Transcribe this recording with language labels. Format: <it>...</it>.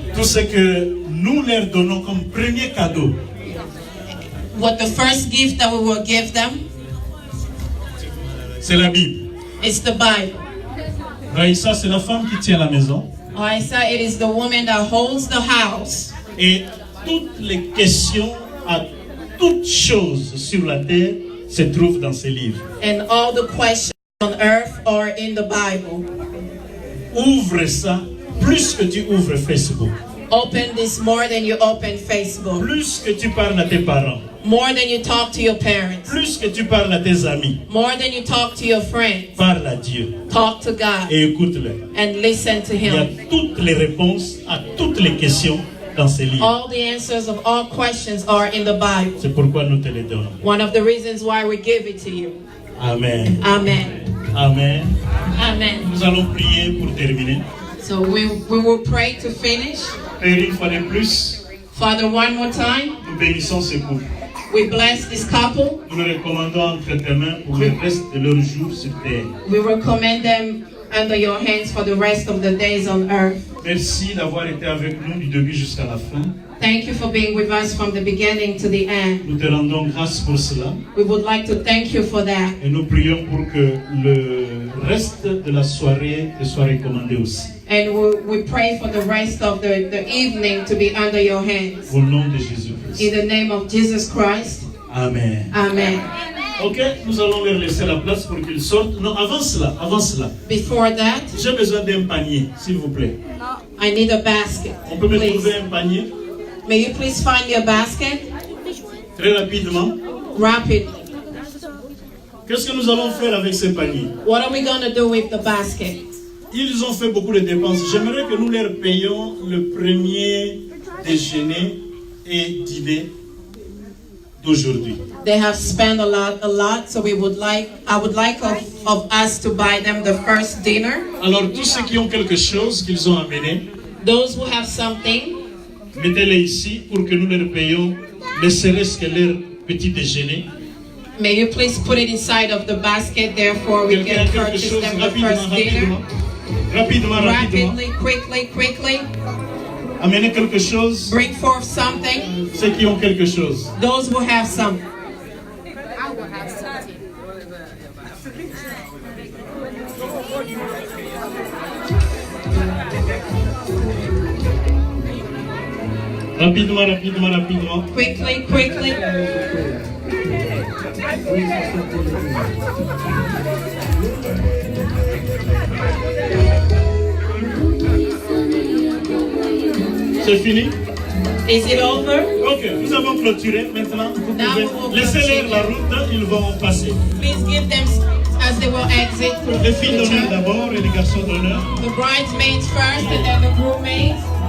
<fr>Tout ce que nous leur donnons comme premier cadeau,</fr> <en>What the first gift that we will give them</en> <fr>c'est la Bible.</fr> <en>is the Bible.</en> <fr>Raïssa, c'est la femme qui tient la maison.</fr> <en>Raissa, it is the woman that holds the house.</en> <fr>Et toutes les questions à toutes choses sur la terre se trouvent dans ces livres.</fr> <en>And all the questions on earth are in the Bible.</en> <fr>Ouvre ça plus que tu ouvres Facebook.</fr> <en>Open this more than you open Facebook.</en> <fr>Plus que tu parles à tes parents.</fr> <en>More than you talk to your parents.</en> <fr>Plus que tu parles à tes amis.</fr> <en>More than you talk to your friends.</en> <fr>Parle à Dieu.</fr> <en>Talk to God</en> <fr>Et écoute-le.</fr> <en>and listen to</en> <fr>Il y a</fr> <en>Him.</en> <fr>toutes les réponses à toutes les questions dans ces livres.</fr> <en>All the answers of all questions are in the Bible.</en> <fr>C'est pourquoi nous te les donnons.</fr> <en>One of the reasons why we give it to you.</en> <fr>Amen.</fr> <en>Amen.</en> <fr>Amen.</fr> <en>Amen.</en> <fr>Nous allons prier pour terminer.</fr> <en>So we will pray to finish.</en> <fr>Père, une fois de plus,</fr> <en>Father, one more time,</en> <fr>nous bénissons ce couple.</fr> <en>we bless this couple.</en> <fr>Nous le recommandons entre tes mains pour le reste de leurs jours sur terre.</fr> <en>We recommend them under your hands for the rest of the days on earth.</en> <fr>Merci d'avoir été avec nous du début jusqu'à la fin.</fr> <en>Thank you for being with us from the beginning to the end.</en> <fr>Nous te rendons grâce pour cela.</fr> <en>We would like to thank you for that.</en> <fr>Et nous prions pour que le reste de la soirée te soit recommandé aussi.</fr> <en>And we pray for the rest of the evening to be under your hands.</en> <fr>Au nom de Jésus-Christ.</fr> <en>In the name of Jesus Christ.</en> <fr>Amen.</fr> <en>Amen.</en> <fr>Ok, nous allons leur laisser la place pour qu'ils sortent. Non, avant cela.</fr> <en>Before that,</en> <fr>j'ai besoin d'un panier, s'il vous plaît.</fr> <en>I need a basket.</en> <fr>On peut me</fr> <en>please.</en> <fr>trouver un panier?</fr> <en>May you please find me a basket?</en> <fr>Très rapidement.</fr> <en>Rapidly.</en> <fr>Qu'est-ce que nous allons faire avec ces paniers?</fr> <en>What are we going to do with the basket?</en> <fr>Ils ont fait beaucoup de dépenses. J'aimerais que nous leur payions le premier déjeuner et dîner d'aujourd'hui.</fr> <en>They have spent a lot, so I would like of us to buy them the first dinner.</en> <fr>Alors tous ceux qui ont quelque chose qu'ils ont amené,</fr> <en>those who have something,</en> <fr>mettez-les ici pour que nous leur payions ne serait-ce que leur petit déjeuner.</fr> <en>May you please put it inside of the basket, therefore we can purchase them the first dinner. Rapidly, quickly.</en> <fr>Amenez quelque chose.</fr> <en>Bring forth something.</en> <fr>Ceux qui ont quelque chose.</fr> <en>Those who have something.</en> <fr>Rapidement.</fr> <en>Quickly.</en> <fr>C'est fini?</fr> <en>Is it over?</en> <fr>Ok, nous avons clôturé. Maintenant, vous pouvez laisser la route, ils vont passer.</fr> <en>Please give them as they will exit.</en> <fr>Les filles d'honneur d'abord et les garçons d'honneur.</fr> <en>The bridesmaids first and then the groomsmaids.</en>